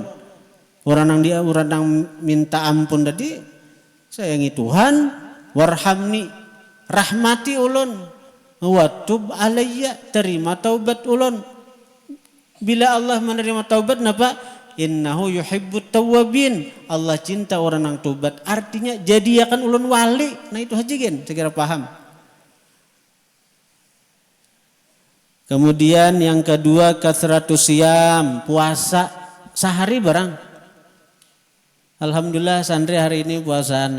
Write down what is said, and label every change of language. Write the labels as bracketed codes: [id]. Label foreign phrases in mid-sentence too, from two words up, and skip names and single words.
[bjn] Orang yang minta ampun tadi, sayangi Tuhan, warhamni, rahmati ulun, [ar] wa tub alayya, [bjn] terima taubat ulun. Bila Allah menerima taubat napa? [ar] Innahu yuhibbut tawwabin. [id] Allah cinta orang yang taubat. Artinya jadi akan ulun wali. Nah itu haji kan, saya kira paham. Kemudian yang kedua [ar] kasratus siyam, [id] puasa sehari barang. Alhamdulillah santri hari ini puasaan.